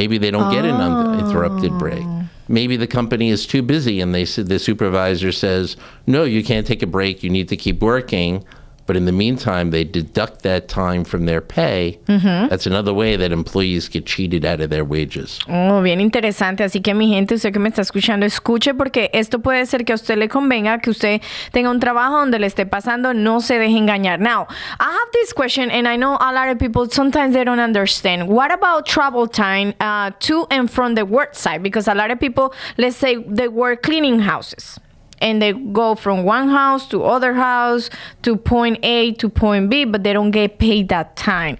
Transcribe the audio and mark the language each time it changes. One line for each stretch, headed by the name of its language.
English: Maybe they don't get an uninterrupted break. Maybe the company is too busy and the supervisor says, no, you can't take a break. You need to keep working. But in the meantime, they deduct that time from their pay. That's another way that employees get cheated out of their wages.
Spanish: Oh, bien interesante. Así que mi gente, usted que me está escuchando, escuche porque esto puede ser que a usted le convenga, que usted tenga un trabajo donde le esté pasando, no se deje engañar.
English: Now, I have this question and I know a lot of people, sometimes they don't understand. What about travel time to and from the work site? Because a lot of people, let's say they work cleaning houses. And they go from one house to other house to point A to point B, but they don't get paid that time.